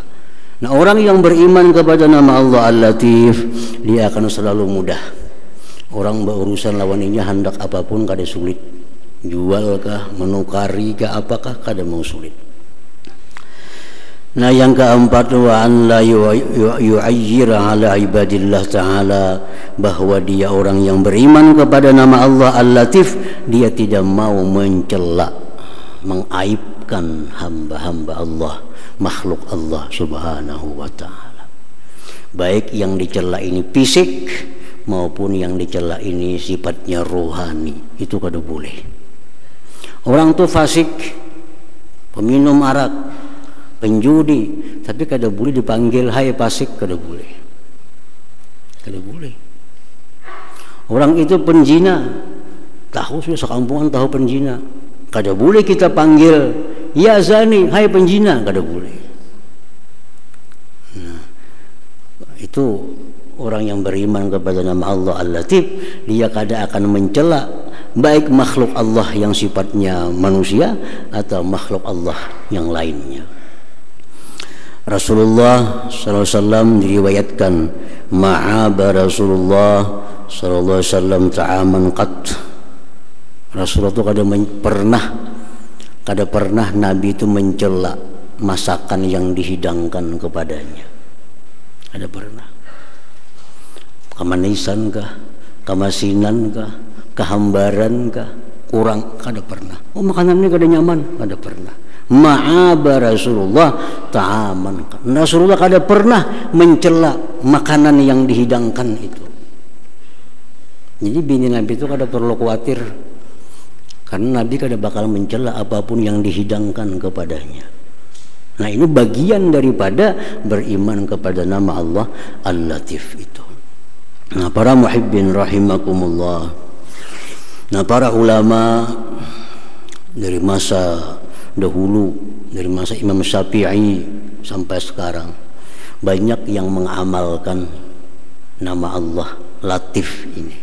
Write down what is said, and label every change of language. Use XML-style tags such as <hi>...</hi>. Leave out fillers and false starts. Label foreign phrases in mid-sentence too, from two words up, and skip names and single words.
<bjn>Nah, orang yang beriman kepada nama Allah Al-Latif, dia akan selalu mudah. Orang berurusan lawannya hendak apapun kada sulit. Jual kah, menukari kah, apakah kada mau sulit. Nah, yang keempat,</bjn> <ar>wa an la yu'ayyir ala ibadillah ta'ala,</ar> <bjn>bahwa dia orang yang beriman kepada nama Allah Al-Latif, dia tidak mau mencela, mengaibkan hamba-hamba Allah, makhluk Allah</bjn> <ar>سبحانه وتعالى.</ar> <bjn>Baik yang dicela ini fisik maupun yang dicela ini sifatnya rohani, itu kada boleh. Orang tuh fasik, peminum arak, penjudi, tapi kada boleh dipanggil hai fasik, kada boleh. Kada boleh. Orang itu penjina, tahu sudah sekampungan tahu penjina, kada boleh kita panggil</bjn> <ar>يا زاني,</ar> <bjn>hai penjina, kada boleh. Nah, itu orang yang beriman kepada nama Allah Al-Latif, dia kada akan mencela baik makhluk Allah yang sifatnya manusia atau makhluk Allah yang lainnya. Rasulullah SAW diriwayatkan,</bjn> <ar>ما عاب رسول الله ﷺ طعاما قط.</ar> <bjn>Rasulullah itu kada pernah Nabi itu mencela masakan yang dihidangkan kepadanya. Kada pernah. Kemanisan kah, kemasinan kah, kehambaran kah, kurang, kada pernah. Oh, makanan ini kada nyaman, kada pernah.</bjn> <ar>ما عاب رسول الله طعاما.</ar> <bjn>Rasulullah kada pernah mencela makanan yang dihidangkan itu. Jadi bini Nabi itu kada perlu khawatir, karena Nabi kada bakal mencela apapun yang dihidangkan kepadanya. Nah, ini bagian daripada beriman kepada nama Allah Al-Latif itu. Nah, para</bjn> <ar>محبين رحمكم الله.</ar> <bjn>Nah, para ulama dari masa dahulu, dari masa Imam Syafi'i sampai sekarang, banyak yang mengamalkan nama Allah Latif ini.</bjn>